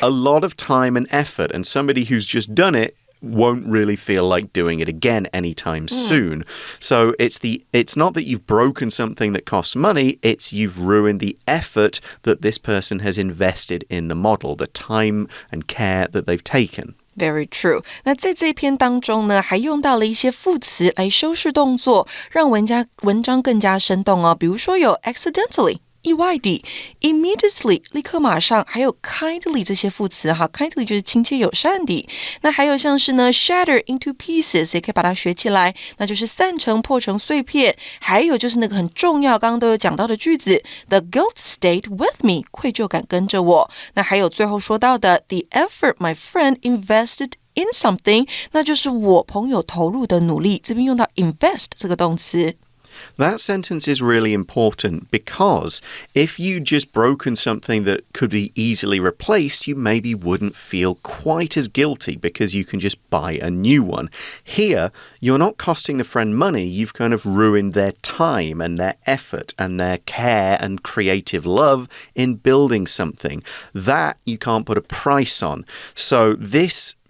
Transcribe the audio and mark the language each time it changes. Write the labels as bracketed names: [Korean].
[English] A lot of time and effort, and somebody who's just done it won't really feel like doing it again anytime soon. So it's not that you've broken something that costs money, it's you've ruined the effort that this person has invested in the model, the time and care that they've taken.Very true. [Chinese] 那在这篇当中呢，还用到了一些副词来修饰动作，让文章更加生动哦。比如说有 accidentally 意外地 immediately 立刻马上，还有 kindly 这些副词哈 kindly 就是亲切友善的。那还有像是呢 [English] shatter into pieces [Chinese] 也可以把它学起来，那就是散成破成碎片。还有就是那个很重要刚刚都有讲到的句子 [English] the guilt stayed with me [Chinese] 愧疚感跟着我。那还有最后说到的 [English] the effort my friend invested in something [Chinese] 那就是我朋友投入的努力，这边用到 invest 这个动词。 [English] That sentence is really important because if you just broken something that could be easily replaced, you maybe wouldn't feel quite as guilty because you can just buy a new one. Here, you're not costing the friend money, you've kind of ruined their time and their effort and their care and creative love in building something. That you can't put a price on. So this